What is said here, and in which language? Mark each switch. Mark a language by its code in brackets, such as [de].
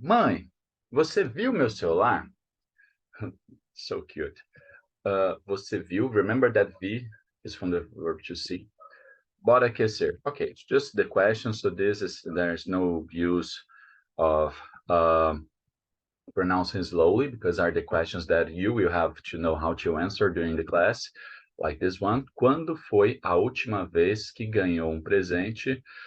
[pt] Mãe, você viu meu celular? [en] So cute. [pt] Você viu? [en] Remember that V is from the verb to see. [pt] Bora aquecer. [en] Okay, it's just the question. So there's no use of pronouncing slowly, because are the questions that you will have to know how to answer during the class. Like this one. [pt] Quando foi a última vez que ganhou presente?